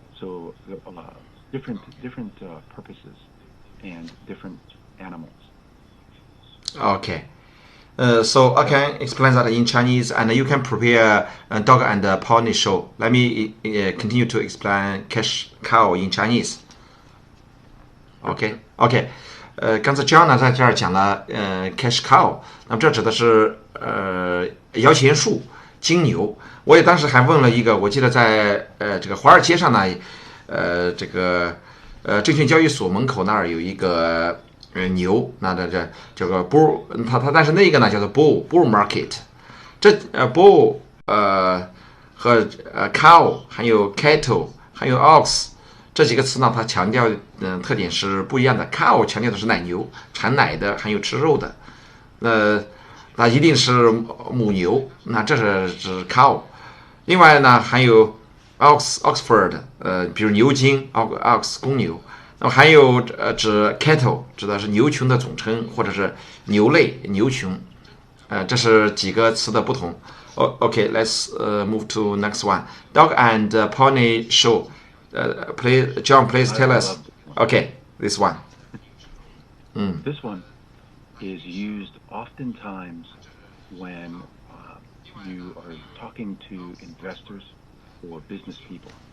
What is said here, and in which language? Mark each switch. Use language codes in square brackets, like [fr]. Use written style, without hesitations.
[en] So different purposes and different animals. Okay. So I can explain that in Chinese, and you can prepare a dog and pony show. Let me continue to explain cash cow in Chinese. OK. [zh] 刚才 John 呢在这儿讲了cash cow， 那么这指的是摇钱树金牛。我也当时还问了一个，我记得在这个华尔街上呢，这个证券交易所门口那儿有一个牛，那这个 bull， 它但是那个呢叫做 bull market。这bull 和cow 还有 cattle 还有 ox 这几个词呢，它强调特点是不一样的。 cow 强调的是奶牛，产奶的，还有吃肉的。那一定是母牛，那这是指 cow。另外呢，还有 Oxford， 比如牛津 ox 公牛。那么还有指 cattle， 指的是牛群的总称，或者是牛类牛群。这是几个词的不同。 [en] Okay, let's move to next one. Dog and pony show. Please, John, please tell us. Okay, this one. This one is used oftentimes when you are talking to investors or business people.